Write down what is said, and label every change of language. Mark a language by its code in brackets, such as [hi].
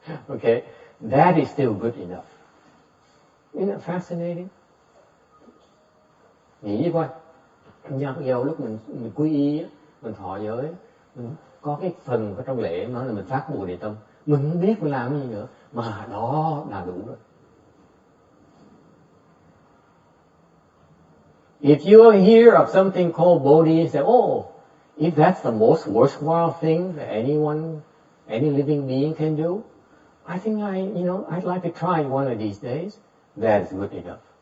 [en] Okay, that is still good enough. Isn't that fascinating? [vi] Nghĩ coi, dầu lúc mình quy y, mình thọ giới, mình có cái phần ở trong lễ nói là mình phát Bồ Đề Tâm, mình không biết mình làm gì nữa, mà đó là đủ rồi. [en] If you hear of something called Bodhi, you say, oh, if that's the most worthwhile thing that any living being can do, I think I'd like to try one of these days. That is good enough.